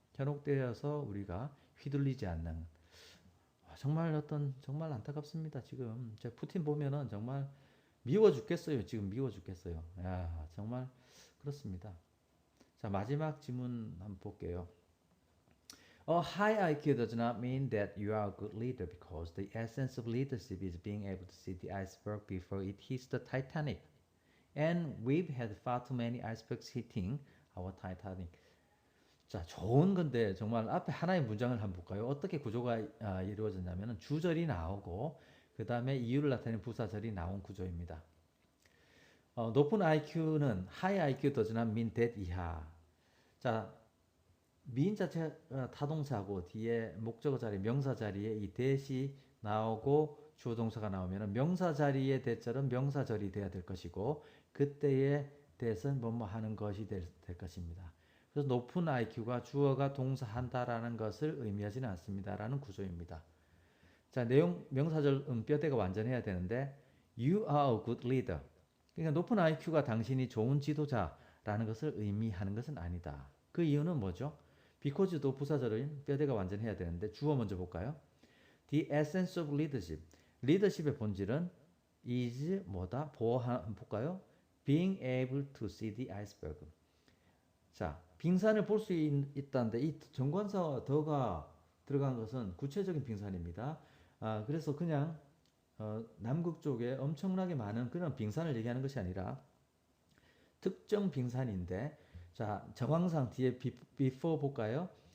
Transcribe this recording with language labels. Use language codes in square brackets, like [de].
[ko] 현혹되어서 우리가 휘둘리지 않는 정말 안타깝습니다. 지금 제 푸틴 보면은 정말 미워 죽겠어요. 지금 미워 죽겠어요. 야, 정말 그렇습니다. 자, 마지막 질문 한번 볼게요. [en] A high IQ does not mean that you are a good leader because the essence of leadership is being able to see the iceberg before it hits the Titanic. And we've had far too many icebergs hitting our Titanic. [ko] 자, 좋은 건데 정말 앞에 하나의 문장을 한번 볼까요? 어떻게 구조가 이루어졌냐면은 주절이 나오고 그 다음에 이유를 나타내는 부사절이 나온 구조입니다. 높은 IQ는 [en] high IQ does not mean that [ko] 이하. 자, 미인 자체가 타동사고 뒤에 목적어 자리, 명사 자리에 이 that이 나오고 주어 동사가 나오면 명사 자리의 that절은 명사절이 돼야 될 것이고 그때의 that은 뭐뭐 하는 것이 될 것입니다. 그래서 높은 IQ가 주어가 동사한다라는 것을 의미하지는 않습니다라는 구조입니다. 자, 내용 명사절 뼈대가 완전해야 되는데 [en] You are a good leader. [ko] 그러니까 높은 IQ가 당신이 좋은 지도자라는 것을 의미하는 것은 아니다. 그 이유는 뭐죠? Because도 부사절은 뼈대가 완전해야 되는데 주어 먼저 볼까요? [en] The essence of leadership. [ko] 리더십의 본질은 is 뭐다? 볼까요? [en] Being able to see the iceberg. [ko] 자, 빙산을 볼 수 있다는데 이 정관사 더가 들어간 것은 구체적인 빙산입니다. 그래서 그냥 남극 쪽에 엄청나게 많은 그런 빙산을 얘기하는 것이 아니라 특정 빙산인데 자, 정황상 뒤에 before 볼까요?